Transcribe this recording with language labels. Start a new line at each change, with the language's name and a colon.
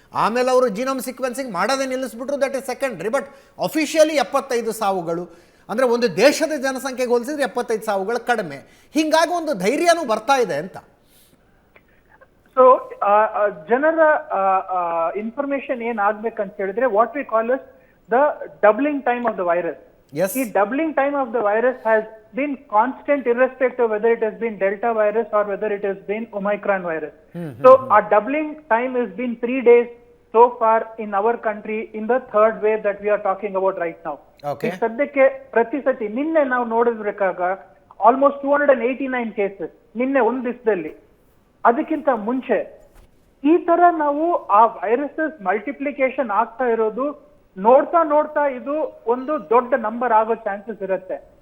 Kannada: ಆಮೇಲೆ ಅವರು genome sequencing ಮಾಡೋದೇ ನಿಲ್ಲಿಸ್ಬಿಟ್ರು,
English: That is secondary.
Kannada: But officially 75 ಸಾವುಗಳು ಅಂದರೆ ಒಂದು ದೇಶದ ಜನಸಂಖ್ಯೆಗೆ ಹೋಲಿಸಿದ್ರೆ 75 ಸಾವುಗಳು ಕಡಿಮೆ. ಹೀಗಾಗಿ ಒಂದು ಧೈರ್ಯನೂ ಬರ್ತಾ ಇದೆ ಅಂತ. ಸೊ ಜನರ ಇನ್ಫಾರ್ಮೇಶನ್ ಏನಾಗ್ಬೇಕಂತ ಹೇಳಿದ್ರೆ,
English: What we call is the doubling time of the virus. ಈ doubling time of the virus has been constant irrespective of whether it has been Delta virus or whether it has been Omicron virus. So our doubling time has been 3 days so far in our country in the third wave that we are talking about right now. Okay.
Kannada: ಸದ್ಯಕ್ಕೆ ಪ್ರತಿ ಸತಿ ನಿನ್ನೆ ನಾವು ನೋಡಿದ್ಬೇಕಾಗ almost 289 cases ನಿನ್ನೆ ಒಂದು ದಿವಸದಲ್ಲಿ. ಅದಕ್ಕಿಂತ ಮುಂಚೆ ಈ ತರ ನಾವು ಆ ವೈರಸಸ್ ಮಲ್ಟಿಪ್ಲಿಕೇಶನ್ ಆಗ್ತಾ ಇರೋದು ನೋಡ್ತಾ ಇದು ಒಂದು ದೊಡ್ಡ ನಂಬರ್ ಆಗೋ ಚಾನ್ಸಸ್ ಇರುತ್ತೆ.